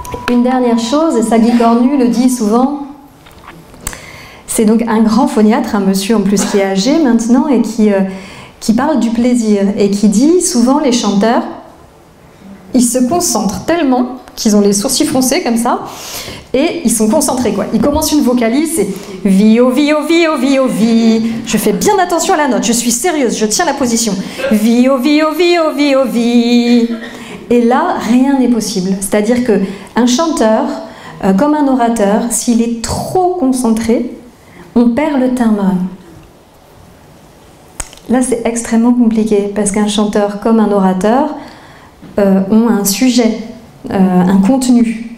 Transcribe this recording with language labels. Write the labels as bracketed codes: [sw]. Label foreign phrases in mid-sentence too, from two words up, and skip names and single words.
[fr] une dernière chose, et ça Guy Cornu le dit souvent, c'est donc un grand phoniatre, un monsieur en plus qui est âgé maintenant et qui parle du plaisir et qui dit souvent les chanteurs, ils se concentrent tellement qu'ils ont les sourcils froncés comme ça et ils sont concentrés quoi. Ils commencent une vocalise, c'est vi oh vi oh vi oh vi oh vi. Je fais bien attention à la note, je suis sérieuse, je tiens la position. Vi oh vi oh vi oh vi oh vi. Et là, rien n'est possible. C'est-à-dire qu'un chanteur, comme un orateur, s'il est trop concentré, on perd le timbre. Là, c'est extrêmement compliqué, parce qu'un chanteur comme un orateur ont un sujet, un contenu.